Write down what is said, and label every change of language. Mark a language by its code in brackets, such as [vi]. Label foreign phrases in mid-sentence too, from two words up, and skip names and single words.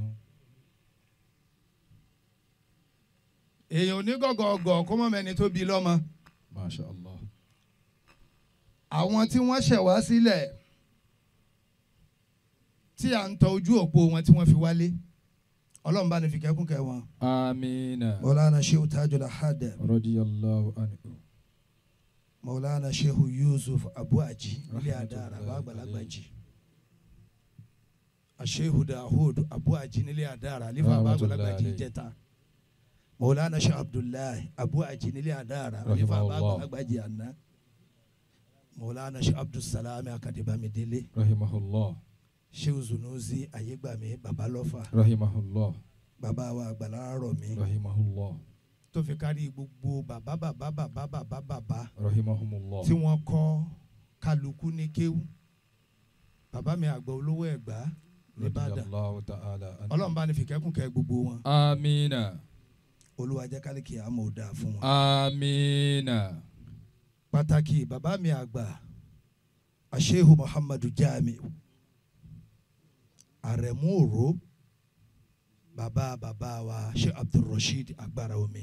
[yo] èèyàn onígọ̀gọ̀gọ̀ kó mọ̀ mẹ́ni tó bí lọ́mọ. [ar] ما شاء الله. [yo] àwọn tí wọ́n ṣẹ̀ wá sílẹ̀ tí à ń tọ ojú òpó wọn tí wọ́n fi wálé. Ọlọ́run bá ní fi kẹ́kún kẹ́ wọn. Amina. Maulana Shehu Tajul Ahad. [ar] رضي الله عنه. [yo] Maulana Shehu Yusuf Abu Aji ilé Adara Àgbàlagbàjì. Shehu Dahud Abu Aji nílé Adara alifa Àgbàlagbàjì jẹta. Maulana Shehu Abdullahi Abu Aji nílé Adara alifa Àgbàlagbàjì àná. Maulana Shehu Abdulsalami Akadibamidele. Rahimahullah. Shehu Zunuzi Ayégbàmí Babalọ́fà. Rahimahullah. Bàbá wa Àgbàlá Rọ̀mí. Rahimahullah. Tó fi kárí gbogbo bàbá. Rahimahumullah. Tí wọ́n kọ́ kálukú ní kéwú. Bàbá mi àgbà olówó Ẹ̀gbá nìbàdàn. [ar] رضي الله تعالى عنه. [yo] Ọlọ́run bá ní fi kẹ́kún kẹ́ gbogbo wọn. Amina. Olúwa jẹ́ kálíkì àmọ́ ò dáa fún wọn. Amina. Pàtàkì bàbá mi àgbà Shehu Muhammadu Jami Àrẹ̀mú Òró bàbá wa Sheikh Abdulrasheed Agbára Omi.